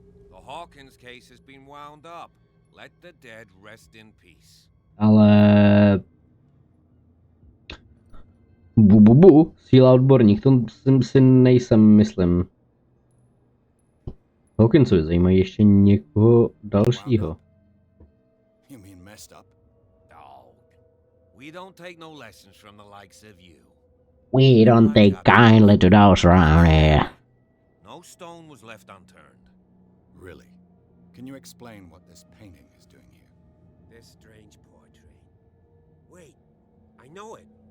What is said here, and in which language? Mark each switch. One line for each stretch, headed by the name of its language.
English: The Hawkins case has been wound up. Let the dead rest in peace.
Czech: Ale síla odborník, to si nejsem, myslím. Hawkinsovi zajímají ještě někoho dalšího.
English: You mean messed up? Dog. We don't take no lessons from the likes of you. We don't take kindly to those around here. No stone was left unturned. Really? Can you explain what this painting is doing here? This strange portrait. Wait, I know it.